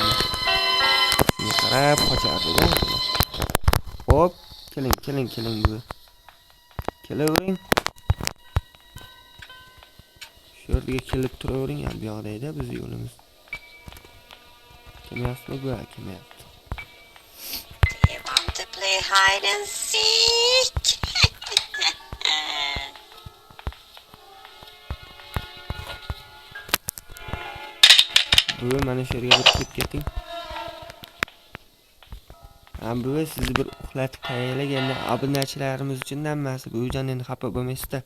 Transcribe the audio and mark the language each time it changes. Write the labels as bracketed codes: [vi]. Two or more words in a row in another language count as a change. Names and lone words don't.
[uz] Shunga qarab qochardi-da. Hop, keling bu. Kelavering. Shu yerga kelib turavering, bu yoqda edi biz yo'limiz. Kelmayapsizmi bu? Kelmayapti. [en] Do you want to play hide and seek? [uz] Bu mana shu yerga kirib keting. Bu sizni bir uxlatib qo'yaylik. Endi obunachilarimiz uchun hammasi buvijon endi xafa bo'lmaysizda.